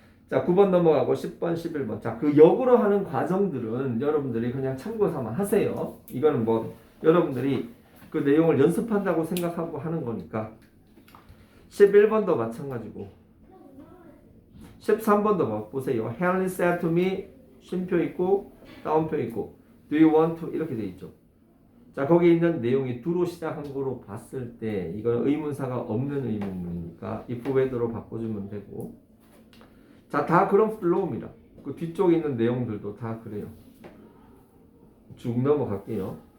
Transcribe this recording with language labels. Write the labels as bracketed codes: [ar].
[ko] 자, 9번 넘어가고 10번, 11번. 자, 그 역으로 하는 과정들은 여러분들이 그냥 참고 삼아 하세요. 이거는 뭐 여러분들이 그 내용을 연습한다고 생각하고 하는 거니까. 11번도 마찬가지고 13번도 보세요. [en] Henry said to me [ko] 쉼표 있고 다운표 있고 [en] Do you want to [ko] 이렇게 돼 있죠. 자, 거기 있는 내용이 do로 시작한 거로 봤을 때 이건 의문사가 없는 의문문이니까 [en] if whether [ko] 로 바꿔주면 되고 자, 다 그런 플로우입니다. 그 뒤쪽에 있는 내용들도 다 그래요. 쭉 넘어갈게요.